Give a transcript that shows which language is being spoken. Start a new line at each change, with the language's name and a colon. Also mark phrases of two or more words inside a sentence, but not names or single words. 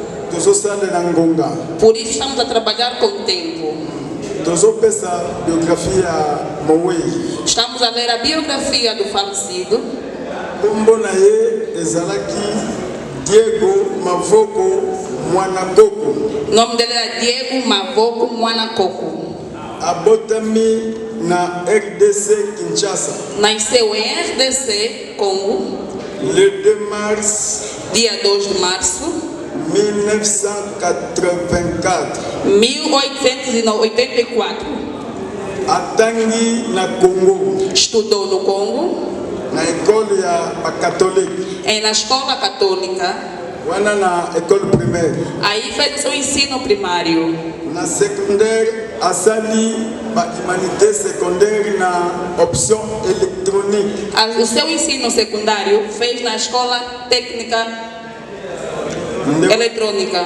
Portuguese: Por isso estamos a trabalhar com o tempo. Estamos a ler a biografia do falecido. Diego Mavoko Mwanakoko. O nome dele é Diego Mavoko Mwanakoko.
Lingala: Abotami na RDC Kinshasa.
Portuguese: Nasceu em RDC, Congo.
French: Le 2 mars.
Portuguese: Dia 2 de março. 1984. 1884.
Lingala: Atangi na Congo.
Portuguese: Estudou no Congo. Na escola católica. Na escola católica. Na escola primária. Aí fez o seu ensino primário.
Lingala: Na secundária, asali
Portuguese: para humanidade secundária
Lingala: na
Portuguese: opção eletrônica. O seu ensino secundário fez na escola técnica eletrônica.